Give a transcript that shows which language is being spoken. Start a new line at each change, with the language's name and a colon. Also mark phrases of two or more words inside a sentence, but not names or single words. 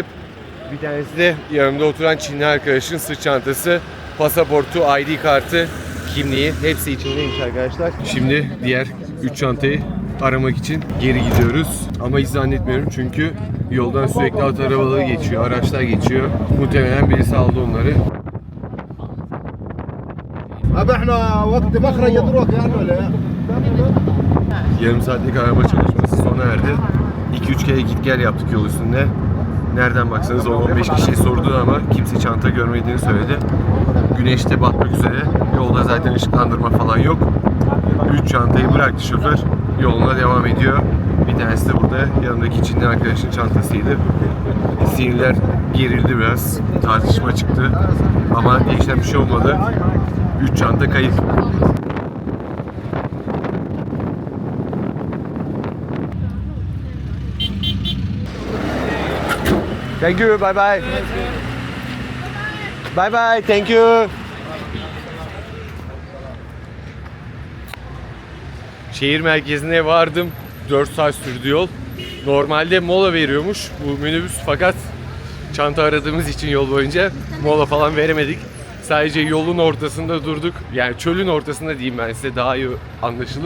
Turkish: Bir tanesi de yanımda oturan Çinli arkadaşın sırt çantası, pasaportu, ID kartı, kimliği hepsi içindeymiş arkadaşlar. Şimdi diğer 3 çantayı aramak için geri gidiyoruz. Ama hiç zannetmiyorum çünkü yoldan sürekli at arabaları geçiyor, araçlar geçiyor. Muhtemelen birisi aldı onları.
Arabic: ابى احنا وقت مخرج يضربك يعني ولا لا؟
Turkish: Yarım saatlik arama çalışması sona erdi. 2-3 kere git gel yaptık yol üstünde. Nereden baksanız 10-15 kişiye sordu ama kimse çanta görmediğini söyledi. Güneş de batmak üzere. Yolda zaten ışıklandırma falan yok. 3 çantayı bıraktı şoför. Yoluna devam ediyor. Bir tanesi de burada yanındaki Çinli arkadaşın çantasıydı. Sinirler gerildi biraz. Tartışma çıktı. Ama değişen bir şey olmadı. 3 çanta kayıp.
English: Thank you, bye bye. Bye bye, thank you.
Turkish: Şehir merkezine vardım. 4 saat sürdü yol. Normalde mola veriyormuş bu minibüs fakat çanta aradığımız için yol boyunca mola falan veremedik. Sadece yolun ortasında durduk. Yani çölün ortasında diyeyim ben size daha iyi anlaşılır.